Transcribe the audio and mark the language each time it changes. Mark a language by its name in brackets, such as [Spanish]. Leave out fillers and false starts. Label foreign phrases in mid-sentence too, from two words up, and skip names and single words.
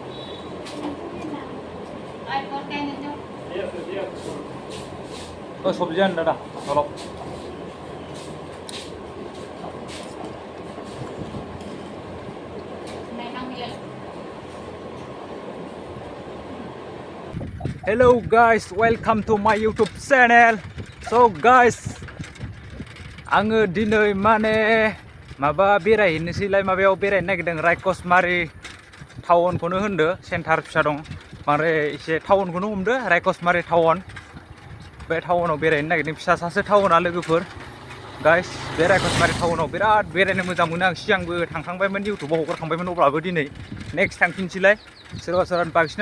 [English] सब्जियानो दादा चलो Hello guys, welcome to my YouTube channel. So guys, [Bodo] आङो दिनै माने माबा बेरायहैनोसैलाय माबायाव बेरायनो नागिरदों राइकस मारि टाउनखौनो होनदो सेन्टार फिसा दं बांद्राय एसे टाउनखौनो हमदो राइकस मारि टाउन बे टाउनाव बेरायनो नागिरदों फिसासासो टाउना लोगोफोर गाइस बे राइकस मारि टाउनाव बिराद बेरायनो मोजां मोनो आं सिगांबो थांखांबायमोन इउटुबाव हगारखांबायमोन अब्लाबो दिनै नेक्स्ट थांफिनसैलाय सोरबा सोरबा बांसिनानो